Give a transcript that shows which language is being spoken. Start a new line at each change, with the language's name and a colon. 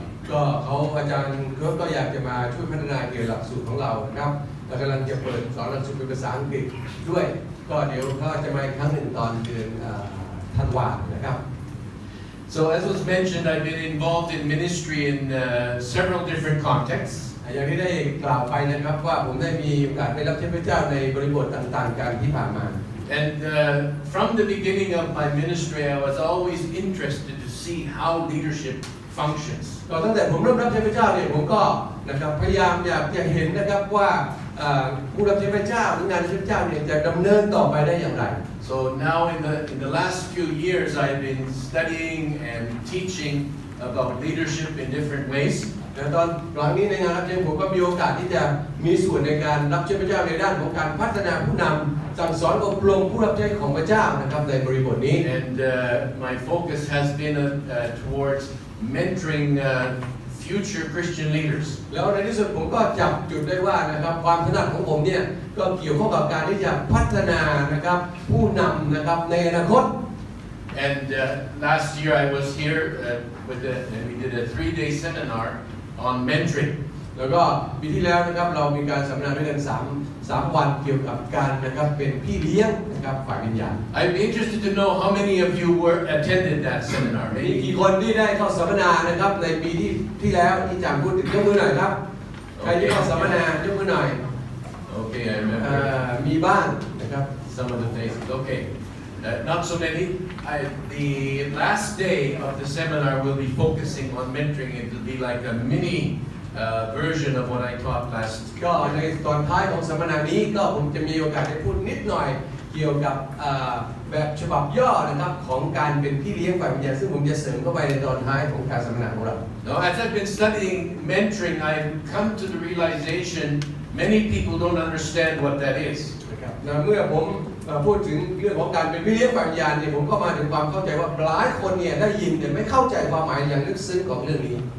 Thai: ก็เขาอาจารย์ก็อยากจะมาช่วยพัฒนาเกี่ยวกับหลักสูตรของเรานะครับเรากำลังจะเปิดสอนหลักสูตรเป็นภาษาอังกฤษด้วยก็เดี๋ยวเขาจะมาอีกครั้งหนึ่งตอนเดือนธันวาคมนะครับ
English: So as was mentioned, I've been involved in ministry in several different contexts.
Thai: อย่างที่ได้กล่าวไปนะครับว่าผมได้มีโอกาสได้รับใช้พระเจ้าในบริบทต่างๆกันที่ผ่านมา
English: And from the beginning of my ministry, I was always interested to see how leadership functions.
Thai: ก็ตั้งแต่ผมเริ่มรับใช้พระเจ้าเนี่ยผมก็นะครับพยายามอยากจะเห็นนะครับว่าผู้รับใช้พระเจ้าหรืองานใช้พระเจ้าเนี่ยจะดำเนินต่อไปได้อย่างไร
English: So now in the last few years, I've been studying and teaching about leadership in different ways.
Thai: แต่ตอนหลังนี้ในงานรับใช้ผมก็มีโอกาสที่จะมีส่วนในการรับใช้พระเจ้าในด้านของการพัฒนาผู้นำสั่งสอนอบรมผู้รับใช้ของพระเจ้านะครับในบริบทนี้
English: And my focus has been towards mentoring future Christian leaders.
Thai: แล้วในที่สุดผมก็จับจุดได้ว่านะครับความถนัดของผมเนี่ยก็เกี่ยวข้องกับการที่จะพัฒนานะครับผู้นำนะครับในอนาคต
English: And last year I was here and we did a 3-day seminar on mentoring.
Thai: แล้วก็ปีที่แล้วนะครับเรามีการสัมมนาด้วยกัน3 วันเกี่ยวกับการนะครับเป็นพี่เลี้ยงนะครับฝ่ายวิญญาณ
English: I'd be interested to know how many of you attended that seminar.
Thai: มีกี่คนที่ได้เข้าสัมมนานะครับในปีที่แล้วที่จางพูดถึงยกมือหน่อยครับใครที่เข้าสัมมนายกมือหน่อย
English: Okay, I remember.
Thai: มีบ้างนะครับ
English: Some of the faces. Okay. Not so many. The last day of the seminar will be focusing on mentoring. It will be like a mini version of what I taught last.
Thai: ก็ในตอนท้ายของสัมมนานี้ก็ผมจะมีโอกาสได้พูดนิดหน่อยเกี่ยวกับแบบฉบับย่อนะครับของการเป็นพี่เลี้ยงฝ่ายวิญญาณซึ่งผมจะเสริมเข้าไปในตอนท้ายของการสัมมนาของเรา
English: Now, as I've been studying mentoring, I've come to the realization many people don't understand what that is.
Thai: นะครับเมื่อผมพูดถึงเรื่องของการเป็นพี่เลี้ยงฝ่ายวิญญาณเนี่ยผมก็มาถึงความเข้าใจว่าหลายคนเนี่ยได้ยินแต่ไม่เข้าใจความหมายอย่างลึกซึ้งของเรื่องนี้